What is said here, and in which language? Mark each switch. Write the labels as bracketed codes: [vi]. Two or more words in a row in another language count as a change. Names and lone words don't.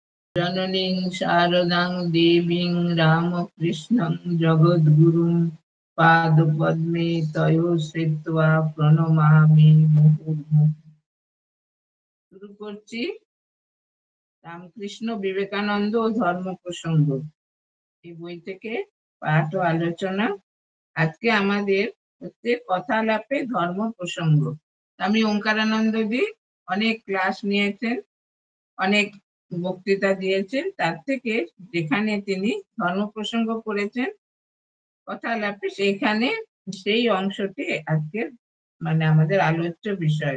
[sa] जननीं शारदां देवीं रामकृष्णं जगद्गुरुं पादपद्मे तयो श्रित्वा प्रणमामि मुहुर्मुहुः। [bn] শুরু করছি রামকৃষ্ণ বিবেকানন্দ ও ধর্ম প্রসঙ্গ এই বই থেকে পাঠ ও আলোচনা। আজকে আমাদের হচ্ছে কথালাপে ধর্ম প্রসঙ্গ। আমি ওঙ্কারানন্দ দি অনেক ক্লাস নিয়েছেন, অনেক বক্তৃতা দিয়েছেন, তার থেকে যেখানে তিনি ধর্ম প্রসঙ্গ করেছেন কথালাপে সেইখানে সেই অংশটি আজকে মানে আমাদের আলোচ্য বিষয়।